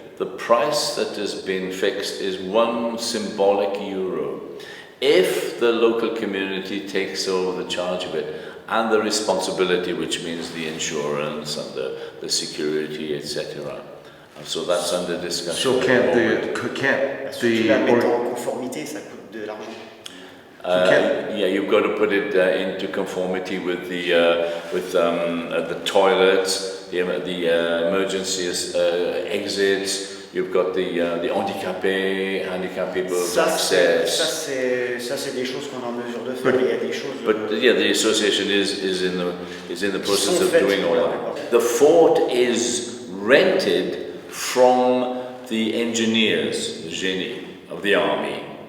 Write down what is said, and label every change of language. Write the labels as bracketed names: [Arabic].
[English] The price that has been fixed is €1 symbolic. If the local community takes over the charge of it and the responsibility, which means the insurance and the security, etc. And so that's under discussion. So can't [French] Tu la mettre en conformité, ça coûte de l'argent. [English] Yeah, you've got to put it into conformity with the toilets, the emergency exits. You've got the handicapable access. [French] Ça c'est des choses qu'on est en mesure de faire. Il y a des choses. [English] But yeah, the association is in the process of doing all that. The fort is rented from the engineers, the génie of the army.